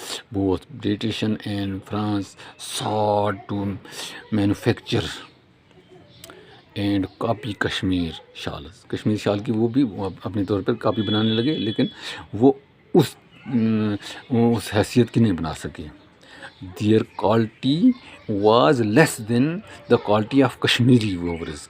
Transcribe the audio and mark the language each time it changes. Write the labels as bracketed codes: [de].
[en] Both British and France sought to manufacture and copy Kashmir shawls. [ur] Kashmir شال کی وہ بھی اپنے طور پر کاپی بنانے لگے، لیکن وہ اس حیثیت کی نہیں بنا سکے. [en] Their quality was less than the quality of Kashmiri weavers.